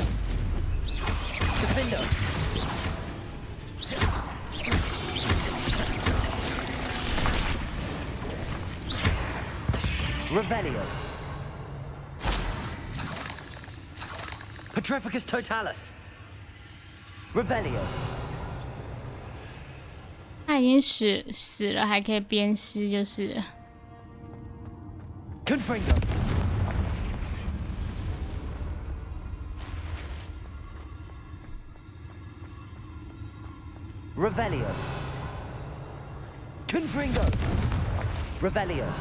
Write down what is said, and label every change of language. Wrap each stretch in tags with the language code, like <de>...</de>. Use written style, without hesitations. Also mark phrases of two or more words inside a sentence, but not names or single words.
<la>Defendo. Revelio. Petrificus totalis. Revelio.</la> <zh>他已经死了，还可以鞭尸，就是了。</zh> <la>Confringo. Revelio. Confringo. Revelio.</la>